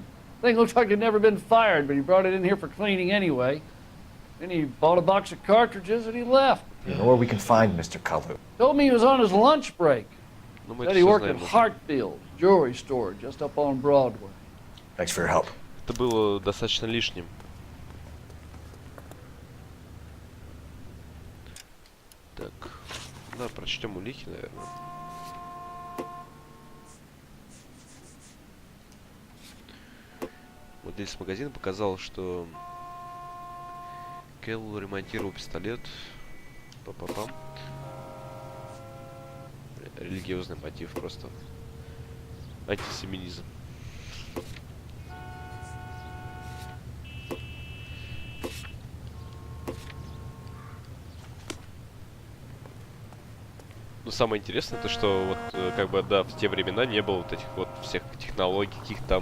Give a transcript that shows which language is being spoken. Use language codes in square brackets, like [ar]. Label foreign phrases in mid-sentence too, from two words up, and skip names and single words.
[en] Thing looked like he'd never been fired, but he brought it in here for cleaning anyway. Then he bought a box of cartridges and he left. You know where we can find Mr. Kalu? Told me he was on his lunch break. Said he worked at [ru] знаем. [en] Hartfield's jewelry store just up on Broadway. Thanks for your help. [ru] Это было достаточно лишним. Так, да, прочтем улики, наверное. Вот здесь магазин показал, что Келл ремонтировал пистолет. Па-па-пам. Религиозный мотив просто. Антисемитизм. Ну, самое интересное, то что вот, как бы, да, в те времена не было вот этих вот всех технологий, каких там...